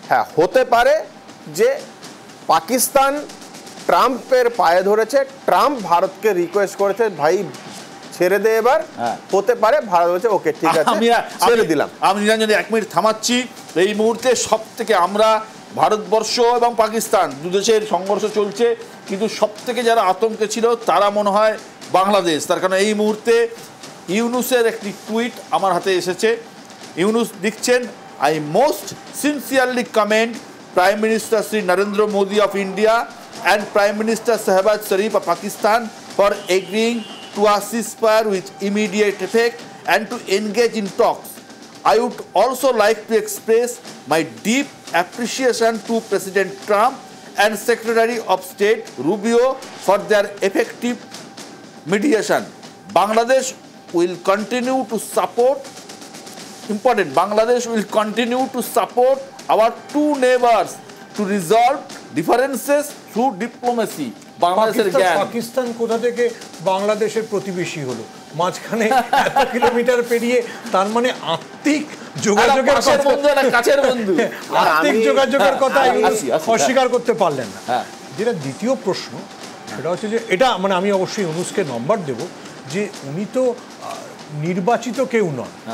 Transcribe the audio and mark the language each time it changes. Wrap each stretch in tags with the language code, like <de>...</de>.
<bn>হ্যাঁ, হতে পারে যে পাকিস্তান ট্রাম্পের পায়ে ধরেছে, ট্রাম্প ভারতকে রিকোয়েস্ট করেছে ভাই ছেড়ে দে এবার, হতে পারে ভারত বলছে ওকে ঠিক আছে ছেড়ে দিলাম। আমি নিরঞ্জন 1 মিনিট থামাচ্ছি। এই মুহূর্তে সব থেকে আমরা ভারতবর্ষ এবং পাকিস্তান দু দেশের সংঘর্ষ চলছে, কিন্তু সব থেকে যারা আতঙ্কে ছিল তারা মনে হয় বাংলাদেশ। তার কারণ এই মুহূর্তে ইউনুসের একটি টুইট আমার হাতে এসেছে।</bn> <en>ইউনুস লিখছেন, I most sincerely commend Prime Minister Sri Narendra Modi of India and Prime Minister Shehbaz Sharif of Pakistan for agreeing to a ceasefire with immediate effect and to engage in talks. I would also like to express my deep appreciation to President Trump and Secretary of State Rubio for their effective mediation. Bangladesh will continue to support Bangladesh will continue to support our two neighbors to resolve differences through diplomacy.</en> <bn>বাংলাদেশের জ্ঞান। পাকিস্তান কোথা থেকে বাংলাদেশের প্রতিবেশী হলো? মাঝখানে এত kilometre পেরিয়ে, তার মানে আত্মিক যোগাযোগের কাছের বন্ধু, আত্মিক যোগাযোগের কথা অস্বীকার করতে পারলেন না। যেটা দ্বিতীয় প্রশ্ন সেটা হচ্ছে যে এটা মানে আমি অবশ্যই ইউনুসকে নম্বর দেব যে উনি তো নির্বাচিত কেউ নন।</bn>